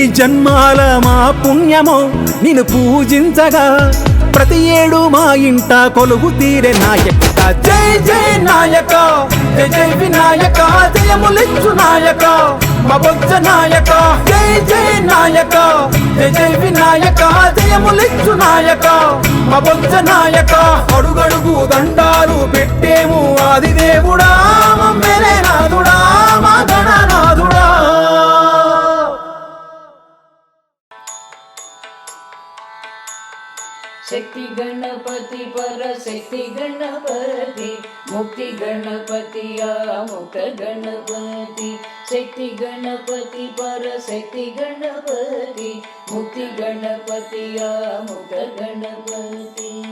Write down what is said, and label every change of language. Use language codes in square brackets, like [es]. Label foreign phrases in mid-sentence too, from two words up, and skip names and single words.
[te] జన్మాల మా పుణ్యమో నిన్ను పూజించగా ప్రతి ఏడు మా ఇంట కొలువు తీరే నాయక జై జై నాయక జై జై వినాయక జయములిచ్చు నాయక మా బొజ్జ నాయక జై జై నాయక జై జై వినాయక జయములిచ్చు నాయక మా బొజ్జ నాయక అడుగడుగు దండాలు పెట్టేము ఆది దేవుడా మెలనాథుడా మా గణనాథుడా [sa] शक्ति गणपति पर शक्ति गणपति मुक्ति गणपति मुक्त गणपति शक्ति गणपति पर शक्ति गणपति मुक्ति गणपति मुक्त गणपति